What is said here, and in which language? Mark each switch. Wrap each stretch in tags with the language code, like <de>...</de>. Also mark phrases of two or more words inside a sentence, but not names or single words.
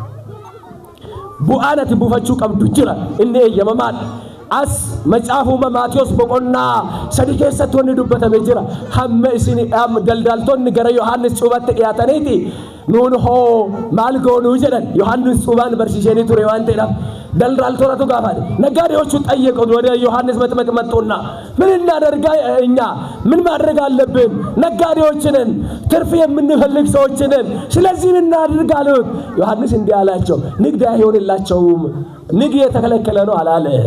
<om>bu'aan ati buufachuu qabdu jira inni eeyyamamaadha as macaafuma Maatiyos boqonnaa 3 keessatti wanni dubbatame jira hamma isin daldaltoonni gara Yohaannis cuubatti dhiyaataniiti nuun hoo maal goonuu jedhan Yohaannis cuubaan barsiisanii ture waan ta'eedhaaf daldaltoota gaafate</om> <am>ነጋዴዎቹ ጠየቁት ወደ ዮሐንስ መጥምቅ መጡና ምን እናደርጋ እኛ ምን ማድረግ አለብን ነጋዴዎችንን ትርፍ የምንፈልግ ሰዎችንን ስለዚህ ምን እናድርግ አሉት ዮሐንስ እንዲህ አላቸው ንግድ አይሆንላቸውም ንግድ የተከለከለ ነው አላለ</am>